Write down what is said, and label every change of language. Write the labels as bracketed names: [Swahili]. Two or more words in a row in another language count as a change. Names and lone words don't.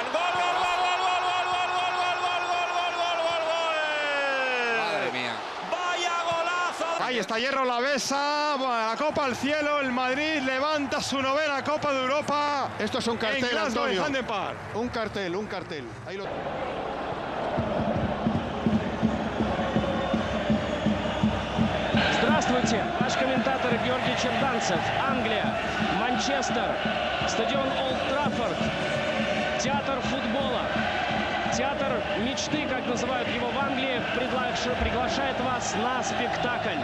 [Spanish] ¡Gol, gol, gol, gol, gol, gol, gol, gol, gol, gol, gol, gol! Madre mía. ¡Vaya golazo! Ahí está Hierro, la besa. La Copa al cielo. El Madrid levanta su 9ª Copa de Europa. Esto es un cartel, Antonio. Un cartel. Ahí lo... [Russian] Здравствуйте, ваш комментатор Георгий Черданцев. Англия, Манчестер, стадион Олд Траффорд, театр футбола, театр мечты, как называют его в Англии, приглашает вас на спектакль.